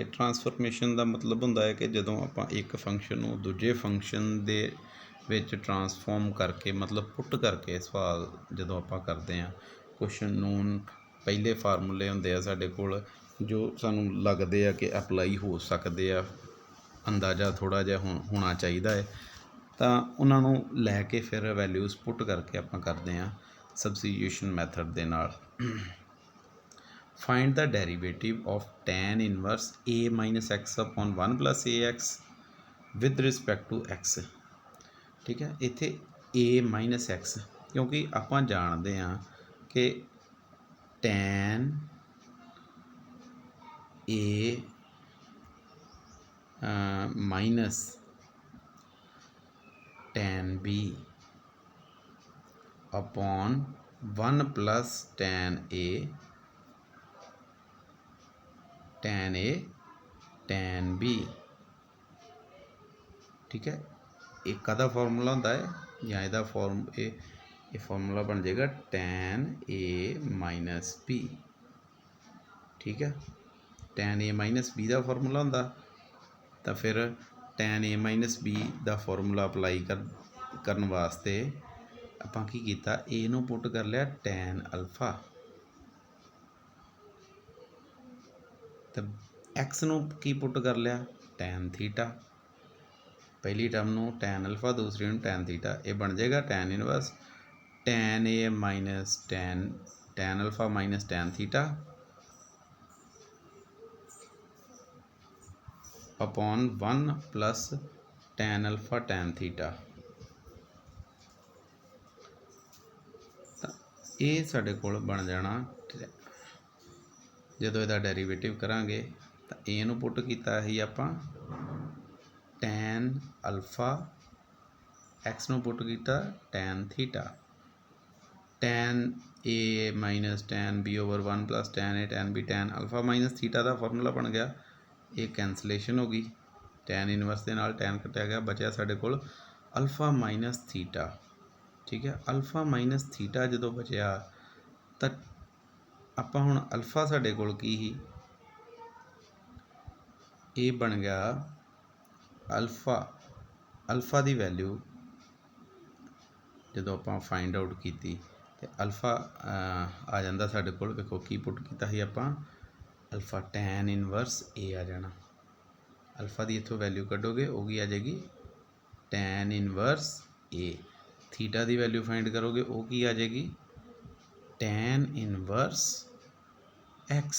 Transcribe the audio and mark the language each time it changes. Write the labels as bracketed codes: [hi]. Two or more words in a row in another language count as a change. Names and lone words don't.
[pa] ਟਰਾਂਸਫੋਰਮੇਸ਼ਨ ਦਾ ਮਤਲਬ ਹੁੰਦਾ ਹੈ ਕਿ ਜਦੋਂ ਆਪਾਂ ਇੱਕ ਫੰਕਸ਼ਨ ਨੂੰ ਦੂਜੇ ਫੰਕਸ਼ਨ ਦੇ ਵਿੱਚ ਟਰਾਂਸਫੋਰਮ ਕਰਕੇ, ਮਤਲਬ ਪੁੱਟ ਕਰਕੇ ਸਵਾਲ ਜਦੋਂ ਆਪਾਂ ਕਰਦੇ ਹਾਂ, ਕੁਛ ਨੂਨ ਪਹਿਲੇ ਫਾਰਮੂਲੇ ਹੁੰਦੇ ਆ ਸਾਡੇ ਕੋਲ ਜੋ ਸਾਨੂੰ ਲੱਗਦੇ ਆ ਕਿ ਅਪਲਾਈ ਹੋ ਸਕਦੇ ਆ, ਅੰਦਾਜ਼ਾ ਥੋੜ੍ਹਾ ਜਿਹਾ ਹੋਣਾ ਚਾਹੀਦਾ ਹੈ, ਤਾਂ ਉਹਨਾਂ ਨੂੰ ਲੈ ਕੇ ਫਿਰ [en] values put [pa] ਕਰਕੇ ਆਪਾਂ ਕਰਦੇ ਹਾਂ [en] substitution method [pa] ਦੇ ਨਾਲ। [en] Find the derivative of tan inverse a minus x upon 1 plus ax with respect to x, [pa] ਠੀਕ ਹੈ। [en] ਇੱਥੇ a minus x, [pa] ਕਿਉਂਕਿ ਆਪਾਂ ਜਾਣਦੇ ਹਾਂ ਕਿ [en] tan a minus tan b upon 1 plus tan a tan b, [pa] ਠੀਕ ਹੈ। ਇਹ ਕਾਹਦਾ ਫਾਰਮੂਲਾ ਹੁੰਦਾ ਹੈ, ਜਾਂ ਇਹਦਾ ਇਹ ਫਾਰਮੂਲਾ ਬਣ ਜਾਏਗਾ [en] tan a minus b, [pa] ਠੀਕ ਹੈ। [en] tan a minus b [pa] ਦਾ ਫਾਰਮੂਲਾ ਹੁੰਦਾ, ਤਾਂ ਫਿਰ [en] tan a minus b [pa] ਦਾ ਫਾਰਮੂਲਾ ਅਪਲਾਈ ਕਰਨ ਵਾਸਤੇ ਆਪਾਂ ਕੀ ਕੀਤਾ, a ਨੂੰ ਪੁੱਟ ਕਰ ਲਿਆ [en] tan alpha, [pa] ਤਾਂ x ਨੂੰ ਕੀ ਪੁੱਟ ਕਰ ਲਿਆ [en] tan theta, [pa] ਪਹਿਲੀ ਟਰਮ ਨੂੰ [en] tan alpha, [pa] ਦੂਸਰੀ ਨੂੰ [en] tan theta, [pa] ਇਹ ਬਣ ਜਾਏਗਾ [en] tan inverse tan a minus tan alpha minus tan theta upon 1 plus tan alpha tan theta। [pa] ਤਾਂ ਇਹ ਸਾਡੇ ਕੋਲ ਬਣ ਜਾਣਾ, ਜਦੋਂ ਇਹਦਾ ਡੈਰੀਵੇਟਿਵ ਕਰਾਂਗੇ ਤਾਂ a ਨੂੰ ਪੁੱਟ ਕੀਤਾ ਸੀ ਆਪਾਂ [en] tan alpha, [pa] x ਨੂੰ ਪੁੱਟ ਕੀਤਾ [en] tan theta, tan a minus tan b over 1 plus tan a tan b tan alpha minus theta [pa] ਦਾ ਫਾਰਮੂਲਾ ਬਣ ਗਿਆ। ਇਹ ਕੈਂਸਲੇਸ਼ਨ ਹੋ ਗਈ, [en] tan inverse [pa] ਦੇ ਨਾਲ tan ਕੱਟਿਆ ਗਿਆ, ਬਚਿਆ ਸਾਡੇ ਕੋਲ [en] alpha minus theta, [pa] ਠੀਕ ਹੈ। [en] alpha minus theta [pa] ਜਦੋਂ ਬਚਿਆ ਤਾਂ ਆਪਾਂ ਹੁਣ ਅਲਫਾ ਸਾਡੇ ਕੋਲ ਕੀ ਸੀ, ਇਹ ਬਣ ਗਿਆ ਅਲਫਾ ਦੀ ਵੈਲਿਊ ਜਦੋਂ ਆਪਾਂ [en] find out [pa] ਕੀਤੀ ਤਾਂ ਅਲਫਾ ਆ ਜਾਂਦਾ ਸਾਡੇ ਕੋਲ। ਦੇਖੋ ਕੀ ਪੁੱਟ ਕੀਤਾ ਹੀ ਆਪਾਂ ਅਲਫਾ [en] tan inverse a [pa] ਆ ਜਾਣਾ। ਅਲਫਾ ਕੀ ਇੱਥੋਂ ਵੈਲਿਊ ਕੱਢੋਗੇ ਉਹ ਕੀ ਆ ਜਾਏਗੀ [en] tan inverse a. [pa] ਥੀਟਾ ਕੀ [en] value find [pa] ਕਰੋਗੇ ਉਹ ਕੀ ਆ ਜਾਏਗੀ [en] tan inverse x.